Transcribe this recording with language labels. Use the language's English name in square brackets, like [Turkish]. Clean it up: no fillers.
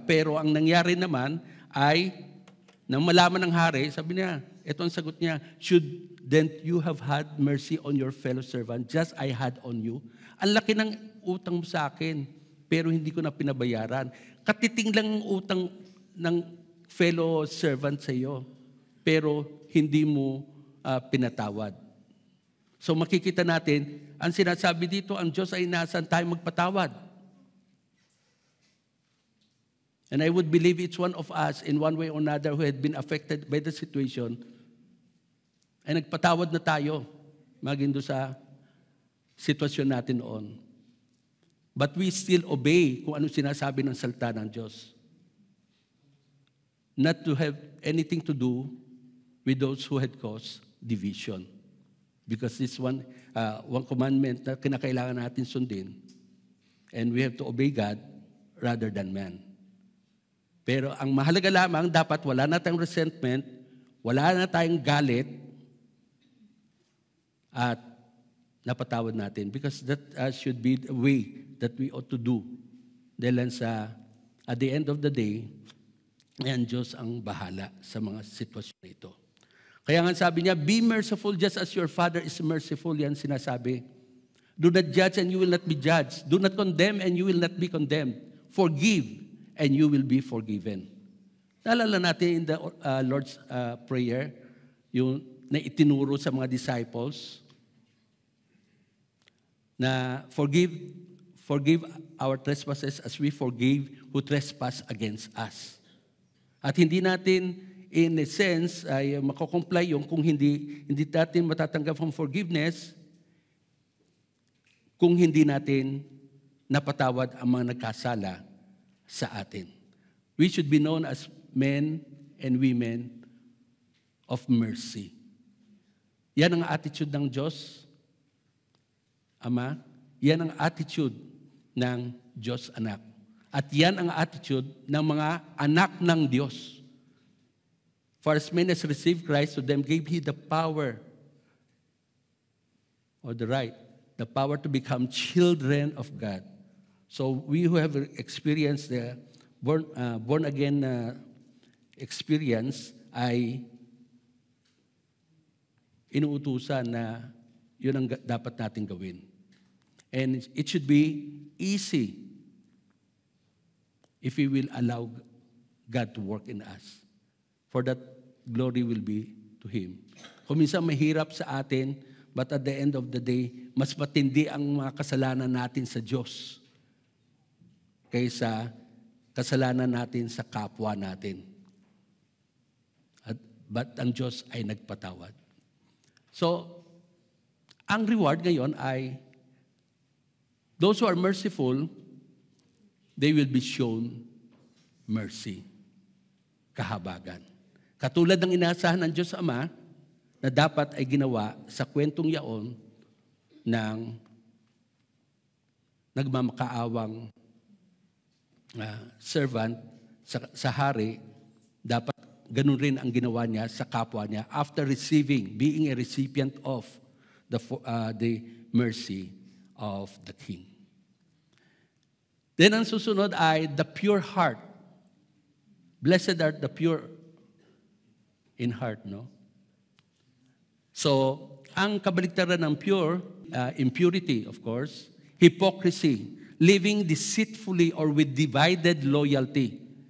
[Filipino] Pero ang nangyari naman ay, nang malaman ng hari, sabi niya, ito ang sagot niya, [English] shouldn't you have had mercy on your fellow servant just I had on you? [Filipino] Ang laki ng utang mo sa akin, pero hindi ko na pinabayaran. Katiting lang ang utang ng fellow servant sa iyo, pero hindi mo pinatawad. So makikita natin, ang sinasabi dito, ang Diyos ay inaasahan tayo magpatawad. [English] And I would believe each one of us in one way or another who had been affected by the situation, [Filipino] ay nagpatawad na tayo maging doon sa sitwasyon natin noon. [English] But we still obey [Filipino] kung ano sinasabi ng salita ng Diyos. [English] Not to have anything to do with those who had caused division. Because this one commandment [Filipino] na kinakailangan natin sundin, [English] and we have to obey God rather than man. [Filipino] Pero ang mahalaga lamang, dapat wala na tayong resentment, wala na tayong galit, at napatawad natin. [English] Because that should be the way that we ought to do. [Filipino] Dahil [English] at the end of the day, [Filipino] ang Diyos ang bahala sa mga sitwasyon ito. Kaya nga sabi niya, [English] be merciful just as your Father is merciful. [Filipino] Yan sinasabi. [English] Do not judge and you will not be judged. Do not condemn and you will not be condemned. Forgive and you will be forgiven. [Filipino] Naalala natin [English] in the Lord's Prayer, [Filipino] yung na itinuro sa mga disciples, na [English] forgive our trespasses as we forgive who trespass against us. [Filipino] At hindi natin, [English] in a sense, [Filipino] ay makukomply yung kung hindi natin matatanggap ang forgiveness kung hindi natin napatawad ang mga nagkasala sa atin. [English] We should be known as men and women of mercy. [Filipino] Yan ang attitude ng Diyos, Ama. Yan ang attitude ng Diyos Anak. At yan ang attitude ng mga anak ng Diyos. [English] For as many as received Christ, to them gave He the power or the right, the power to become children of God. So we who have experienced the born again [Filipino] experience ay inuutusan na yun ang dapat natin gawin. [English] And it should be easy if we will allow God to work in us. For that glory will be to Him. [Filipino] Kung minsan mahirap sa atin, [English] but at the end of the day, [Filipino] mas matindi ang mga kasalanan natin sa Diyos kaysa kasalanan natin sa kapwa natin. But ang Diyos ay nagpatawad. [English] So, [Filipino] ang reward ngayon ay [English] those who are merciful, they will be shown mercy, kahabagan. [Filipino] Katulad ng inaasahan ng Diyos Ama na dapat ay ginawa sa kwentong yaon ng nagmamakaawang servant sa hari, dapat ganun rin ang ginawa niya sa kapwa niya [English] after being a recipient of the mercy of the King. Then [Filipino] ang susunod ay [English] the pure heart. Blessed are the pure in heart, no? So, [Filipino] ang kabaligtaran ng [English] pure, impurity, of course, hypocrisy, living deceitfully or with divided loyalty.